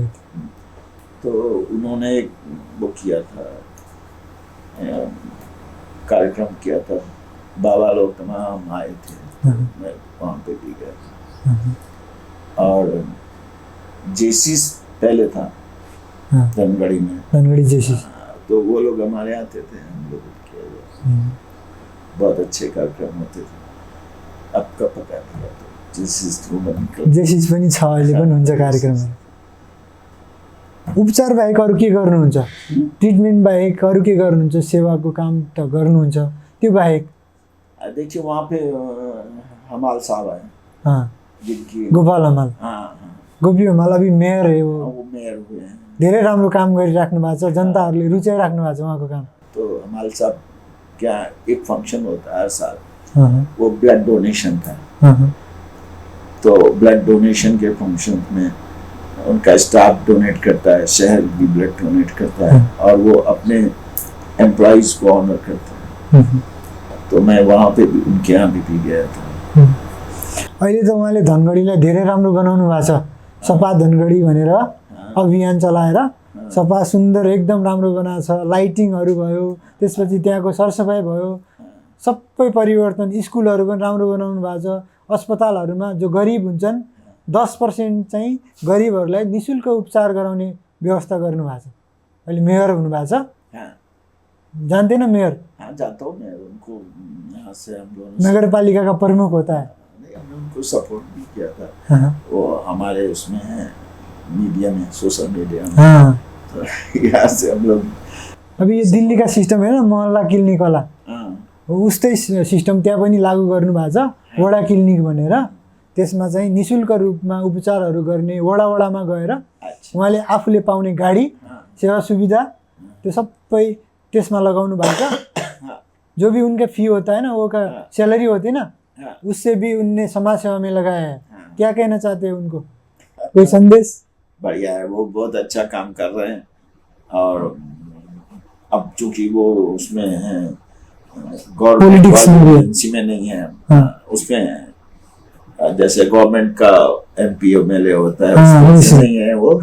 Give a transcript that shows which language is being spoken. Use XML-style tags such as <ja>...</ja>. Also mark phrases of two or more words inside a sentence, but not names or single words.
<hi>तो उन्होंने एक वो किया था, कार्यक्रम किया था, बाबा लोग तमाम आए थे, तो मैं वहाँ पे भी गया था। और जेसिस पहले था धनगढ़ी में, जेसिस, तो वो लोग हमारे आते थे, हम लोग बहुत अच्छे कार्यक्रम होते थे। अब का पता नहीं,</hi> <ne>जेसिस पनि छ, अहिले पनि हुन्छ कार्यक्रमहरू। उपचार बाहेक अरू के गर्नुहुन्छ? ट्रिटमेन्ट बाहेक अरू के गर्नुहुन्छ? सेवाको काम त गर्नुहुन्छ, त्यो बाहेक?</ne> <hi>देखिए वहाँ पे हमाल साहब हैं, जिनकी गोपाल हमाल, गोपी हमाल अभी मेयर है, वो मेयर हुए हैं।</hi> <ne>धेरै राम्रो काम गरिराख्नु भएको छ, जनताहरूले रुचाइराख्नु भएको छ उहाँको काम।</ne> <hi>तो हमाल साहब क्या, एक फंक्शन होता है हर साल, वो</hi> <en>blood donation</en> <hi>था। तो</hi> <en>blood donation</en> <hi>के फंक्शन में उनका स्टाफ डोनेट करता है, शहर भी</hi> <en>blood donate</en> <hi>करता है, और वो अपने एम्प्लॉइज को ऑनर करता है। तो मैं वहाँ पे भी, उनके यहाँ भी गया था।</hi> <ne>अहिले त उहाँले धनगढीलाई धेरै राम्रो बनाउनु भएको छ, सपा धनगढी भनेर अभियान चलाएर सपा सुन्दर एकदम राम्रो बनाएको छ। लाइटिङहरू भयो, त्यसपछि त्यहाँको सरसफाइ भयो, सबै परिवर्तन, स्कुलहरू पनि राम्रो बनाउनु भएको छ। अस्पतालहरूमा जो गरिब हुन्छन् 10% चाहिँ गरिबहरूलाई निःशुल्क उपचार गराउने व्यवस्था गर्नुभएको छ। अहिले मेयर हुनुभएको छ,</ne> <hi>जानते ना मेयर? हाँ, जानता हूँ मैं उनको, यहाँ से हम लोग नगरपालिका का प्रमुख होता है। हमने उनको सपोर्ट भी किया था। वो हमारे उसमें है, मीडिया में,</hi> <en>social media</en> <hi>में। तो यहाँ से हम लोग, अभी ये दिल्ली का सिस्टम है ना, मोहल्ला क्लिनिक वाला,</hi> <ne>उस्तै सिस्टम त्यहाँ पनि लागू गर्नु भएको छ, वडा क्लिनिक भनेर। त्यसमा चाहिँ निःशुल्क रूपमा उपचारहरू गर्ने, वडामा गएर उहाँले आफूले पाउने गाडी, सेवा सुविधा, त्यो सबै त्यसमा लगाउनु भएको छ।</ne> <hi>जो भी उनका फी होता है ना, वो का सैलरी होती है ना, उससे भी उनने समाज सेवा में लगाया है। क्या कहना चाहते हैं उनको, कोई संदेश? बढ़िया है, वो बहुत अच्छा काम कर रहे हैं। और अब चूंकि वो उसमें है, गवर्नमेंट में नहीं है, उसमें है, जैसे गवर्नमेंट का</hi> <en>MP MLA</en> <hi>होता है, उसमें नहीं है, वो</hi>